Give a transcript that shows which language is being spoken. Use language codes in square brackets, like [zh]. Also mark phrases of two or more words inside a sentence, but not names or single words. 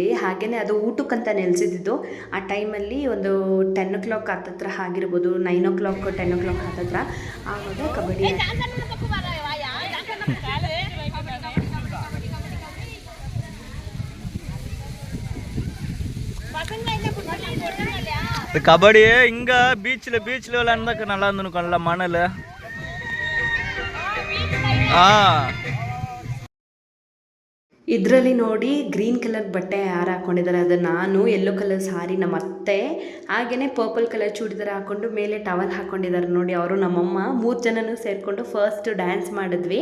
[kn] ಹಾಗೆಯೇ ಅದು ಊಟಕ್ಕಂತ ನೆಲೆಸಿದ್ದು. ಆ ಟೈಮಲ್ಲಿ ಒಂದು 10 o'clock ಹತ್ತತ್ರ ಆಗಿರ್ಬೋದು, 9 o'clock 10 o'clock ಹತ್ತತ್ರ ಆವಾಗ ಕಬಡ್ಡಿ. [ta] கபடி இங்க பீச்ல விளையாடுறதுக்கு நல்லா இருந்துருக்கும்ல மணல். [kn] ಇದರಲ್ಲಿ ನೋಡಿ [en] green colour [kn] ಬಟ್ಟೆ ಯಾರು ಹಾಕ್ಕೊಂಡಿದ್ದಾರೆ, ಅದು ನಾನು. [en] yellow colour [kn] ಸಾರಿ ನಮ್ಮ ಅತ್ತೆ. ಹಾಗೆಯೇ [en] purple colour [kn] ಚೂಡಿದಾರ ಹಾಕ್ಕೊಂಡು ಮೇಲೆ ಟವಲ್ ಹಾಕ್ಕೊಂಡಿದ್ದಾರೆ ನೋಡಿ ಅವರು, ನಮ್ಮಮ್ಮ. 3 ಜನನೂ ಸೇರಿಕೊಂಡು [en] first dance [kn] ಮಾಡಿದ್ವಿ.